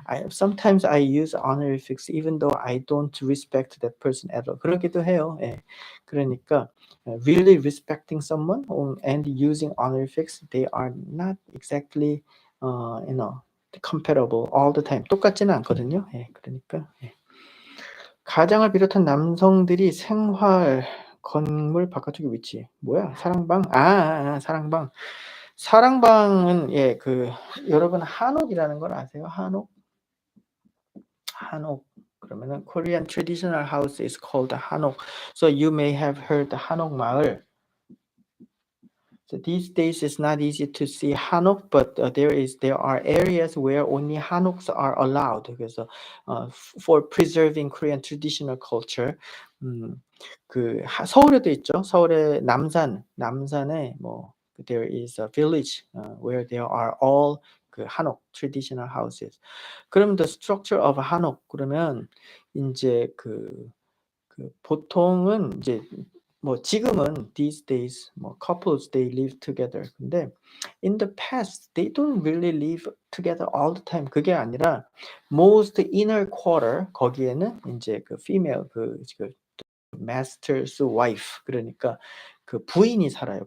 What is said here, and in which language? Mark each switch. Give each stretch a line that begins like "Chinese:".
English: Sometimes I use honorifics even though I don't respect that person at all.
Korean: 그러기도 해요. 예.
English: 그러니까 really respecting someone and using honorifics, they are not exactly comparable all the time.
Korean: 똑같지는 않거든요. 예. 그러니까 예. 가장을 비롯한 남성들이 생활 건물 바깥쪽에 위치해. 뭐야? 사랑방? 사랑방. 사랑방은 여러분 한옥이라는 걸 아세요? 한옥? 한옥.
English: 그러면은 Korean traditional house is called 한옥. So you may have heard the 한옥 마을. So these days it's not easy to see 한옥, but there are areas where only 한옥s are allowed. 그래서 for preserving Korean traditional culture. 서울에도 있죠. 서울의 남산에 there is a village where there are all 한옥 traditional houses. 그럼 the structure of 한옥 그러면 인제 보통은 이제 지금은 these days couples they live together. 근데 in the past they don't really live together all the time.
Korean: 그게 아니라 most inner quarter 거기에는 인제 female master's wife 그러니까 부인이 살아요.